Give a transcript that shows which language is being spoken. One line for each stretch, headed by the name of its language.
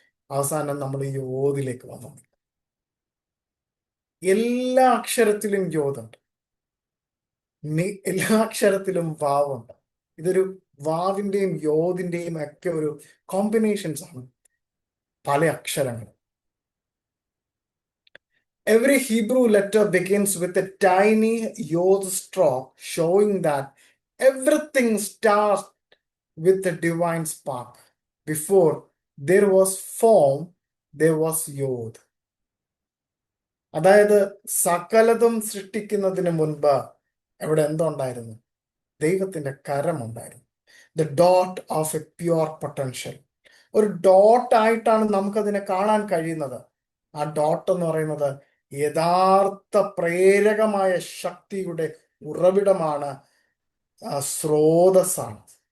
Malayalam: അവസാനം നമ്മൾ യോതിലേക്ക് വന്നു. എല്ലാ അക്ഷരത്തിലും യോതുണ്ട്, എല്ലാ അക്ഷരത്തിലും വാവുണ്ട്. ഇതൊരു വാവിന്റെയും യോതിന്റെയും ഒക്കെ ഒരു കോമ്പിനേഷൻസ് ആണ് പല അക്ഷരങ്ങൾ.
English: Every Hebrew letter begins with a tiny yod stroke, showing that everything starts with a divine spark. Before there was form, there was yod.
Malayalam: അതായത് സകലതും സൃഷ്ടിക്കുന്നതിന് മുൻപ് അവിടെ എന്തുണ്ടായിരുന്നു? ദൈവത്തിന്റെ കരമുണ്ടായിരുന്നു.
English: The dot of a pure potential.
Malayalam: ഒരു ഡോട്ട് ആയിട്ടാണ് നമുക്കതിനെ കാണാൻ കഴിയുന്നത്. ആ ഡോട്ട് എന്ന് പറയുന്നത് യഥാർത്ഥ പ്രേരകമായ ശക്തിയുടെ ഉറവിടമാണ്, സ്രോതസ്സാണ്.